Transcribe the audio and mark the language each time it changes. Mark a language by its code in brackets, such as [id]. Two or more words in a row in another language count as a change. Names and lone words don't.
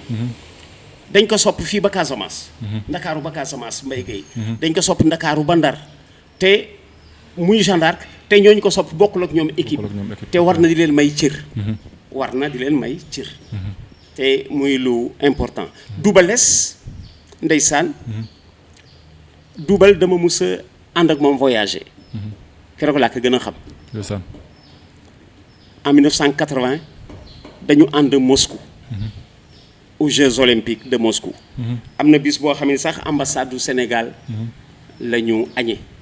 [wo] dañ ko sopp fii ba Casamance. Ndakaaru ba Casamance Mbaye Guèye. dañ ko sopp Ndakaaru ba Ndar te muy Jeanne d'Arc te ñooñu ko sopp bokkul ak ñoom équipe. te war na di leen may cër. te muy lu important. Double Less ndeysaan. Double dama mus a ànd ak moom voyager. keroog laa ko gën a xam. en 1980 dañu ànd Moscou. [fr] aux Jeux olympiques de Moscou. [wo] am na bis boo xam ne sax [fr] ambassade du Sénégal [wo] la ñu añee.